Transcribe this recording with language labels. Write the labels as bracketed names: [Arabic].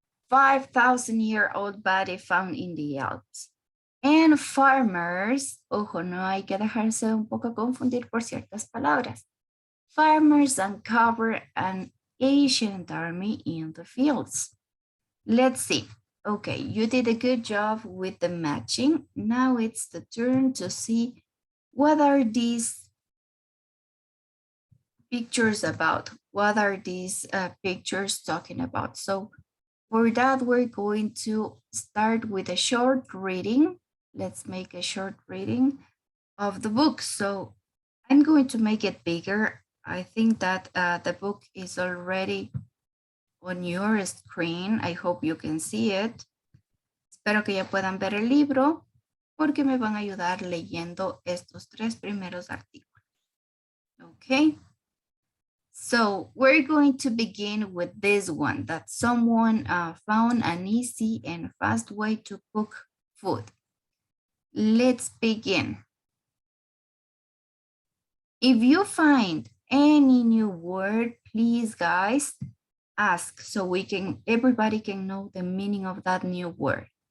[English] 5,000-year-old body found in the Alps. And farmers, [Spanish] ojo, no hay que dejarse un poco confundir por ciertas palabras. [English] Farmers uncover an ancient army in the fields. Let's see. Okay, you did a good job with the matching. Now it's the turn to see what are these pictures about? What are these pictures talking about? So for that, we're going to start with a short reading. Let's make a short reading of the book. So I'm going to make it bigger. I think that the book is already on your screen. I hope you can see it. [Spanish] Espero que ya puedan ver el libro porque me van a ayudar leyendo estos 3 primeros artículos. [English] Okay. So we're going to begin with this one, that someone found an easy and fast way to cook food. let's begin. If you find any new word, please guys, ask so everybody can know the meaning of that new word.